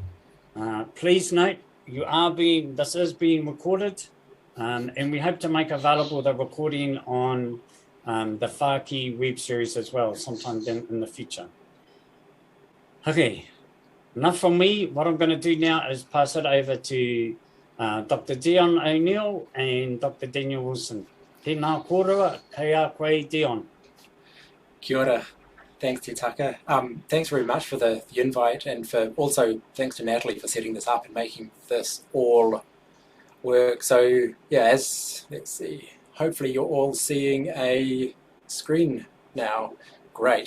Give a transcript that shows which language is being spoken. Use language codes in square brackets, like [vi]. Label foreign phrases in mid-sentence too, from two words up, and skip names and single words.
[en] Please note, this is being recorded, and we hope to make available the recording on the Whāki web series as well, sometime in the future. Okay, enough from me. What I'm going to do now is pass it over to Dr. Dion O'Neale and Dr. Daniel Wilson. [mi] Tēnā kōrua, kei a koe Dion. Kia ora. [en] Thanks to Taka. Thanks very much for the invite, and for also thanks to Natalie for setting this up and making this all work. So yeah, let's see, hopefully you're all seeing a screen now. Great.